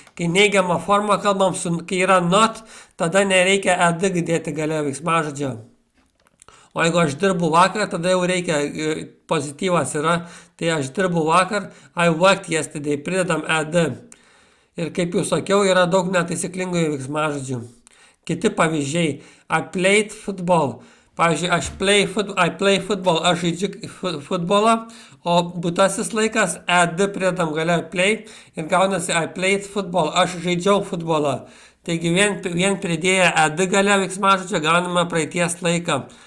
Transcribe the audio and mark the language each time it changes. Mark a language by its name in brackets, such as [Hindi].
[Lithuanian] Kai neigiamą formą kalbam, kai yra not, tada nereikia ed dėti gale veiksmažodžio. O jeigu aš dirbu vakar, tada jau reikia, pozityvas yra, tai aš dirbu vakar, [English] I worked yesterday, [Lithuanian] pridedam ed. Ir kaip jau sakiau, yra daug netaisyklingų veiksmažodžių. Kiti pavyzdžiai, [English] I played football. [Lithuanian] Pavyzdžiui, [English] I play football, [Lithuanian] aš žaidžiu futbolą, o būtasis laikas ed pridedam gale play ir gaunasi [English] I played football, [Lithuanian] aš žaidžiau futbolą. Taigi vien pridėję ed gale veiksmažodžio gauname praeities laiką.